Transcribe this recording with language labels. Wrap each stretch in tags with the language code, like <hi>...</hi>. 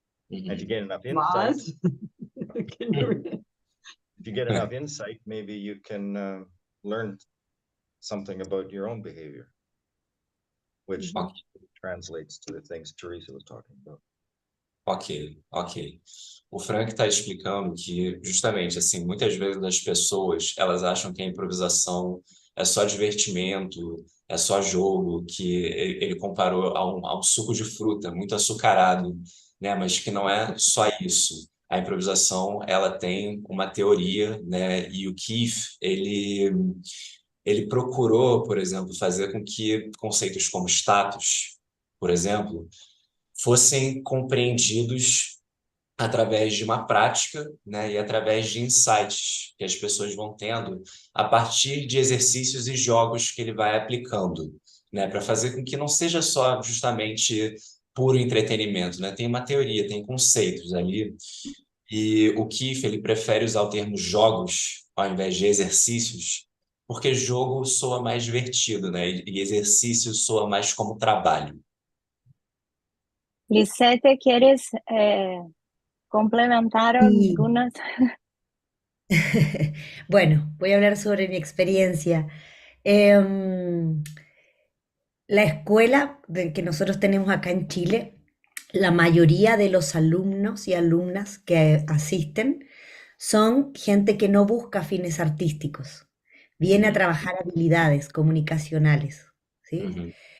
<en>And if you get enough insight, if you get enough insight, maybe you can learn something about your own behavior, which translates to the things Teresa was talking about. Ok.</en> <pt>O Frank está explicando que, justamente, assim, muitas vezes as pessoas, elas acham que a improvisação é só divertimento, é só jogo, que ele comparou a um suco de fruta, muito açucarado, né? Mas que não é só isso. A improvisação, ela tem uma teoria, né? E o Keith, ele procurou, por exemplo, fazer com que conceitos como status, por exemplo, fossem compreendidos através de uma prática, né, e através de insights que as pessoas vão tendo a partir de exercícios e jogos que ele vai aplicando, né, para fazer com que não seja só justamente puro entretenimento, né? Tem uma teoria, tem conceitos ali. E o Keith, ele prefere usar o termo jogos ao invés de exercícios, porque jogo soa mais divertido, né? E exercício soa mais como trabalho.</pt> <es>Lisette, ¿quieres complementar Sí. algunas? Bueno, voy a hablar sobre mi experiencia. Em, la escuela que nosotros tenemos acá en Chile, la mayoría de los alumnos y alumnas que asisten son gente que no busca fines artísticos, viene a trabajar habilidades comunicacionales, ¿sí?</es>